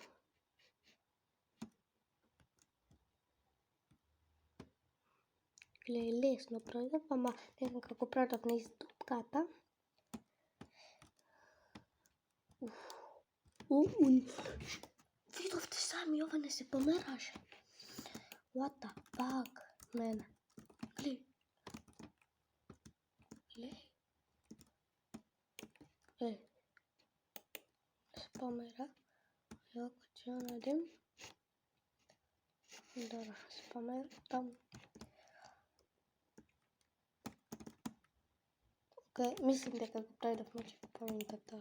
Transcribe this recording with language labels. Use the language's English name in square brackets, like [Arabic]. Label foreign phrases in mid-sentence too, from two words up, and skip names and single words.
[Macedonian] Гледај, лесно продав, ама некако го продав низ дупката. Видовте сами, ова не се помераше. [English] What the fuck, man. [Macedonian] Гледај. Се помера. Јако ќе ја најдем. Добро, се помера там. Окей, мислим дека го предавме чекпоинтата.